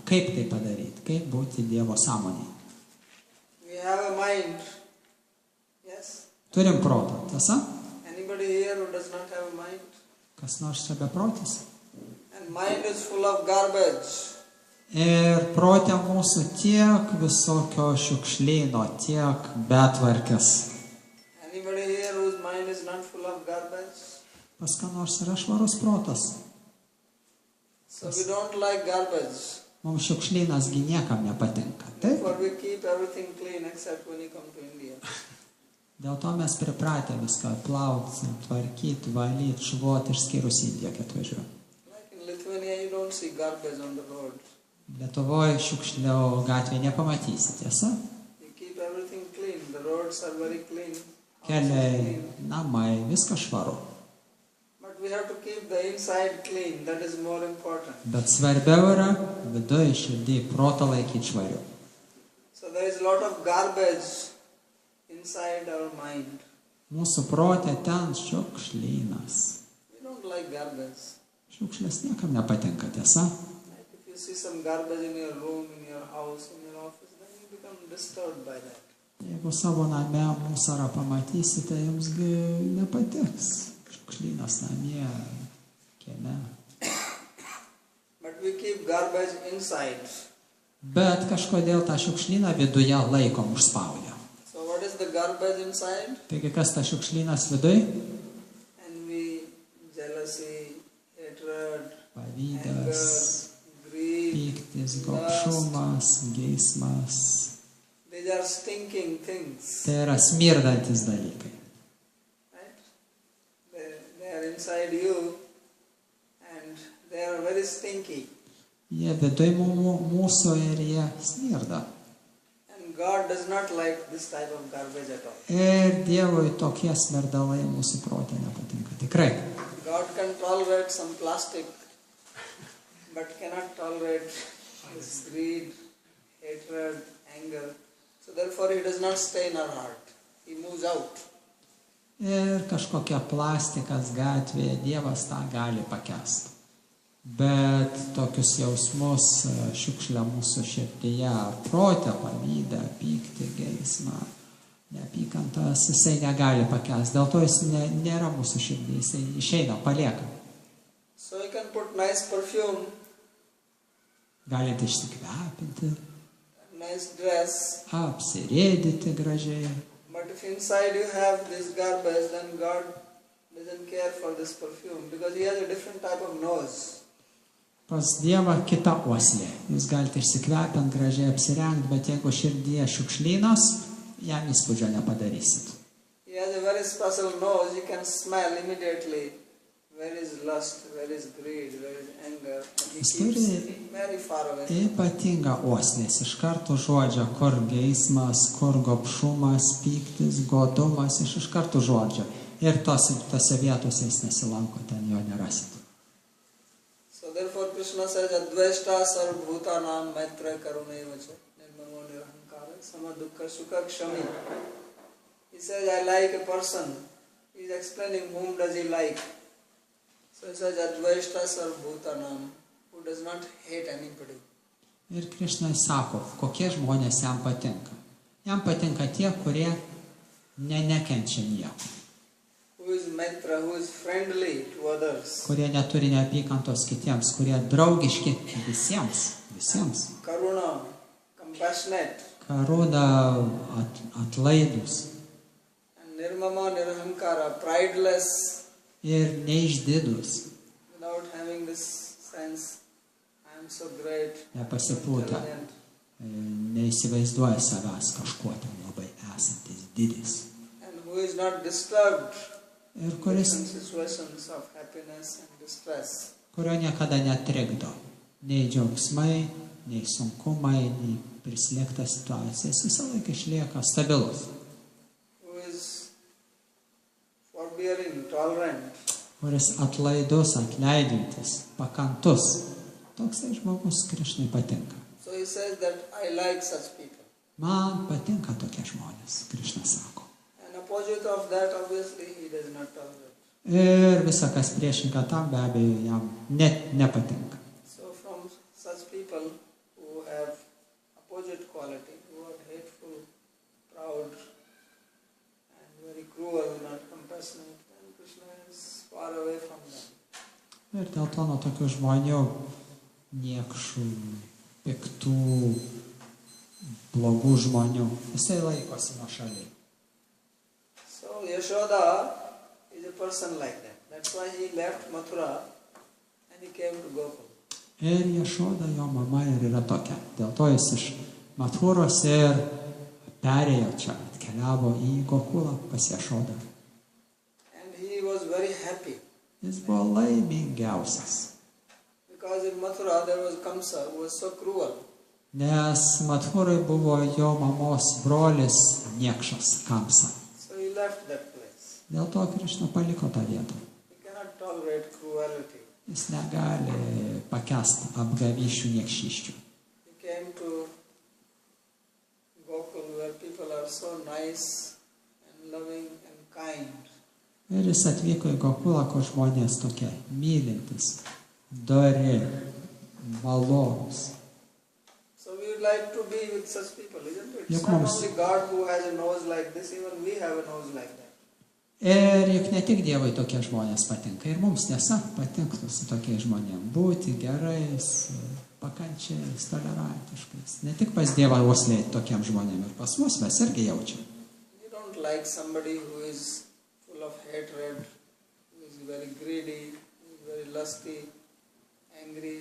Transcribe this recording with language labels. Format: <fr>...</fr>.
<lt>Kaip tai padaryti, kaip būti Dievo sąmonėje.</lt> <en>We have a mind. Yes?</en> <lt>Turim protą, tiesa?</lt> <en>Anybody here who does not have a mind?</en> <lt>Kas nors čia beprotis?</lt> <en>And mind is full of garbage.</en> <lt>Ir protė mūsų tiek visokio šiukšlyno, tiek betvarkės.</lt> <en>Anybody here whose mind is not full of garbage?</en> <lt>Pas ką nors yra švarus protas.</lt> <en>So we don't like garbage.</en> <lt>Mums šiukšlynas gi niekam nepatinka. Taip?</lt> <en>Therefore we keep everything clean except when you come to India.</en> <lt>Dėl to mes pripratę viską plauti, tvarkyti, valyti, šluoti, išskyrus Indiją, kai atvažiuoju.</lt> <en>Like in Lithuania you don't see garbage on the road.</en> <lt>Lietuvoje šiukšlių gatvėje nepamatysi, tiesa?</lt> <en>You keep everything clean. The roads are very clean.</en> <lt>Keliai, namai, viskas švaru.</lt> <en>But we have to keep the inside clean. That is more important.</en> <lt>Bet svarbiau yra viduje širdį protą laikyti švariu.</lt> <en>So there is a lot of garbage inside our mind.</en> <lt>Mūsų protė ten šiukšlynas.</lt> <en>We don't like garbage.</en> <lt>Šiukšlės niekam nepatinka, tiesa?</lt> <en>Like if you see some garbage in your room, in your house, in your office, then you become disturbed by that.</en> <lt>Jeigu savo name musarą pamatysite, jums nepatiks. Šiukšlynas namie, kieme.</lt> <en>But we keep garbage inside.</en> <lt>Bet kažkodėl tą šiukšlyną viduje laikom užspaudę.</lt> <en>So what is the garbage inside?</en> <lt>Taigi kas tas šiukšlynas viduje?</lt> <en>Envy, jealousy, hatred,</en> <lt>Pavydas,</lt> <en>anger, greed.</en> <lt>pyktis, gobšumas, geismas.</lt> <en>These are stinking things.</en> <lt>Tai yra smirdantis dalykai.</lt> <en>Right? They are inside you and they are very stinky.</en> <lt>Jie viduje mūsų ir jie smirda.</lt> <en>And God does not like this type of garbage at all.</en> <lt>Ir Dievui tokie smirdalai mūsų protė nepatinka. Tikrai.</lt> <en>God can tolerate some plastic, but cannot tolerate this greed, hatred, anger. So therefore He does not stay in our heart. He moves out.</en> <lt>Ir kažkokia plastikas gatvėje, Dievas tą gali pakęsti. Bet tokius jausmus šiukšlę mūsų širdyje, protę, pavydą, pyktį, geismą, neapykantas, jisai negali pakęsti. Dėl to jis nėra mūsų širdyje, jisai išeina, palieka.</lt> <en>So you can put nice perfume,</en> <lt>Galite išsikvepinti,</lt> <en>nice dress,</en> <lt>apsirėdyti gražiai.</lt> <en>but if inside you have this garbage, then God doesn't care for this perfume because He has a different type of nose.</en> <lt>Pas Dievą kita uoslė. Jūs galite išsikvepinti, gražiai apsirengti, bet jeigu širdyje šiukšlynas, jam įspūdžio nepadarysit.</lt> <en>He has a very special nose. You can smell immediately where is lust, where is greed, where is anger. And He keeps very far away.</en> <lt>Ypatinga uoslės. Iš karto žodžia, kur geismas, kur gobšumas, pyktis, godumas, iš karto žodžia. Ir tose vietose jis nesilanko, ten jo nerasit.</lt> <en>So therefore Krishna says,</en> <sa>Advaishta sarvbhutanam maitra karunaivacha nirmamo nirahankara samadukha sukha kshami.</sa> <en>He says, I like a person. He is explaining whom does he like. So he says</en> <sa>Advaishta Sarvbhutanam,</sa> <en>who does not hate anybody.</en> <lt>Ir Krišna sako, kokie žmonės jam patinka. Jam patinka tie, kurie nekenčia nieko.</lt> <en>Who is Maitra, who is friendly to others.</en> <lt>Kurie neturi neapykantos kitiems, kurie draugiški visiems.</lt> <en>Karuna, compassionate.</en> <lt>Karūna atlaidus</lt> <en>And Nirmama Nirahankara, prideless.</en> <lt>ir neišdidus,</lt> <en>Without having this sense, I am so great,</en> <lt>nepasipūtę,</lt> <en>intelligent.</en> <lt>neįsivaizduoja savęs kažkuo ten labai esantis didis.</lt> <en>And who is not disturbed</en> <lt>Ir</lt> <en>in situations of happiness and distress.</en> <lt>kurio niekada netrikdo nei džiaugsmai, nei sunkumai, nei prislėgta situacija. Jis visą laiką išlieka stabilus,</lt> <en>Who is forbearing, tolerant.</en> <lt>kuris atlaidus, atleidintis, pakantus. Toks tai žmogus Krišnai patinka.</lt> <en>So he says that I like such people.</en> <lt>Man patinka tokie žmonės, Krišna sako.</lt> <en>And opposite of that, obviously, he does not tolerate.</en> <lt>Ir visa, kas priešinga tam, be abejo, jam net nepatinka.</lt> <en>So from such people who have opposite quality, who are hateful, proud, and very cruel, not compassionate, then Krishna is far away from them.</en> <lt>Ir dėl to nuo tokių žmonių, niekšų, piktų, blogų žmonių, jisai laikosi nuo šaliai.</lt> <en>So Yashoda is a person like that. That's why he left Mathura and he came to Gokul.</en> <lt>Ir Jašoda, jo mama, ir yra tokia. Dėl to jis iš Mathūros ir perėjo čia, atkeliavo į Gokulą pas Jašodą.</lt> <en>And he was very happy.</en> <lt>Jis buvo laimingiausias.</lt> <en>Because in Mathura there was Kamsa who was so cruel.</en> <lt>Nes Mathūrai buvo jo mamos brolis niekšas Kamsa.</lt> <en>So he left that place.</en> <lt>Dėl to Krišna paliko tą vietą.</lt> <en>He cannot tolerate cruelty.</en> <lt>Jis negali pakęsti apgavyšių niekšyščių.</lt> <en>He came to Gokul where people are so nice and loving and kind.</en> <lt>Ir jis atvyko į Gokulą, kur žmonės tokie mylintis, dori, malonus.</lt> <en>So we would like to be with such people, isn't it? It's</en> <lt>Juk</lt> <en>not</en> <lt>mums-</lt> <en>only God who has a nose like this, even we have a nose like that.</en> <lt>Ir juk ne tik Dievui tokie žmonės patinka, ir mums tiesa patinktų su tokiais žmonėmis būti gerais, pakančiais, tolerantiškais. Ne tik pas Dievą uoslėti tokiem žmonėm, ir pas mus mes irgi jaučiam.</lt> <en>You don't like somebody who is full of hatred, who is very greedy, who is very lusty, angry.</en>